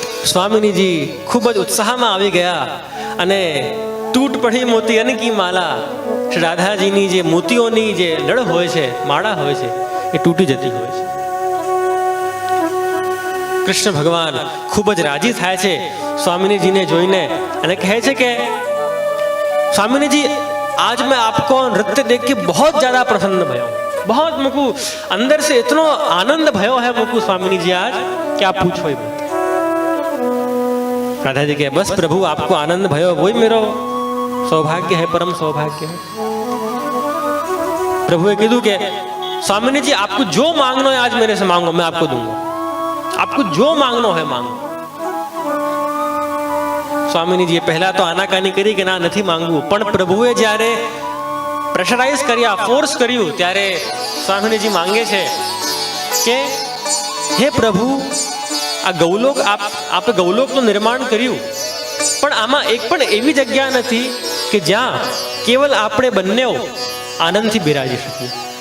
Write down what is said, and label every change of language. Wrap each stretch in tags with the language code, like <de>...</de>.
<gu>સ્વામિનીજી ખૂબ જ ઉત્સાહમાં આવી ગયા અને</gu> <hi>તૂટ પડી મોતિયન કી માલા,</hi> <gu>શ્રી રાધાજીની જે મોતીઓની જે લડ હોય છે, માળા હોય છે, એ તૂટી જતી હોય છે. કૃષ્ણ ભગવાન ખૂબ જ રાજી થાય છે સ્વામિનીજીને જોઈને અને કહે છે કે</gu> <hi>स्वामिनी जी आज मैं आपको नृत्य देख के बहुत ज्यादा प्रसन्न भयो, बहुत मुझको अंदर से इतना आनंद भयो है मुझको स्वामिनी जी आज क्या पूछो ही मत। राधा जी के बस प्रभु आपको आनंद भयो वही मेरा सौभाग्य है, परम सौभाग्य है। प्रभु ने कीधु के स्वामिनी जी आपको जो मांगना है आज मेरे से मांगो, मैं आपको दूंगा, आपको जो मांगना है मांगो।</hi> <gu>સ્વામિનીજીએ પહેલા તો આનાકાની કરી કે ના નથી માંગવું, પણ પ્રભુએ જ્યારે પ્રેશરાઇઝ કર્યા, ફોર્સ કર્યું, ત્યારે સ્વામિનીજી માંગે છે કે હે પ્રભુ આ ગૌલોક આપણે ગૌલોકનું નિર્માણ કર્યું, પણ આમાં એક પણ એવી જગ્યા નથી કે જ્યાં કેવલ આપણે બંને આનંદથી બિરાજી શકીએ.</gu>